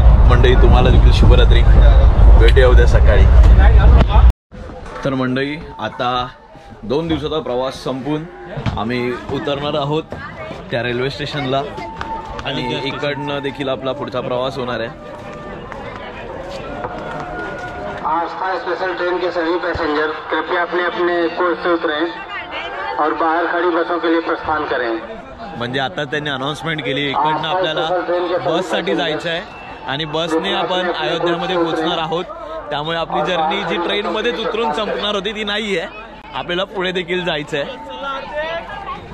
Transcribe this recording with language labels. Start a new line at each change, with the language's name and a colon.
Marathi: मंडळी तुम्हाला देखील शुभरात्री, भेटूया उद्या सकाळी. तर मंडळी आता 2 दिवसाचा प्रवास संपून आम्ही उतरणार आहोत त्या रेल्वे स्टेशनला आणि इकडनं देखील आपला पुढचा प्रवास होणार आहे.
Hindi: आस्था स्पेशल ट्रेन के सभी पैसेंजर कृपया अपने अपने कोच से उतरें और बाहर खड़ी बसों के लिए प्रस्थान करें.
Marathi: म्हणजे आता त्यांनी अनाउन्समेंट केली इकडनं आपल्याला बससाठी जायचं आहे आणि बसने आपण अयोध्यामध्ये पोहोचणार आहोत. त्यामुळे आपली जर्नी जी ट्रेनमध्येच उतरून संपणार होती ती नाही आहे, आपल्याला पुढे देखील जायचं आहे.